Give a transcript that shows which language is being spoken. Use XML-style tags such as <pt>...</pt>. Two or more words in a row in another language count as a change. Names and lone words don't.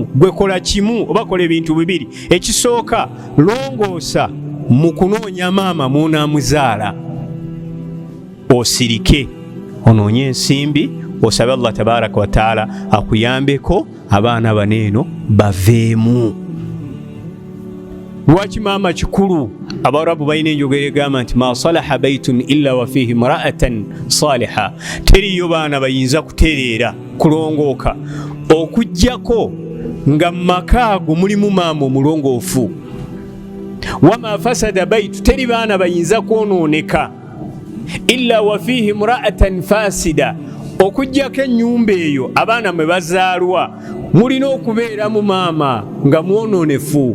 <lg>Gwe kola kimu oba kola ebintu bibiri. Ekisooka longoosa mu kunoonya maama muunaamuzaala, osirike onoonye ensimbi osabe Allah</lg> <ar>تبارك وتعالى</ar> <lg>akuyambeko abaana baneeno baveemu. Lwaki maama kikulu? Abarabu balina enjogera egamba nti</lg> <ar>ما صلح بيت إلا وفيه امرأة صالحة.</ar> <lg>Teriyo baana bayinza kutereera kulongooka okujjako nga mumaka ago mulimu maama omulongoofu.</lg> <ar>وما فسد بيت,</ar> <lg>teri baana bayinza kwonooneka</lg> <ar>إلا وفيه امرأة فاسدة,</ar> <lg>okujjako ennyumba eyo abaana mwe bazaalwa mulina okubeeramu maama nga mwonoonefu.</lg>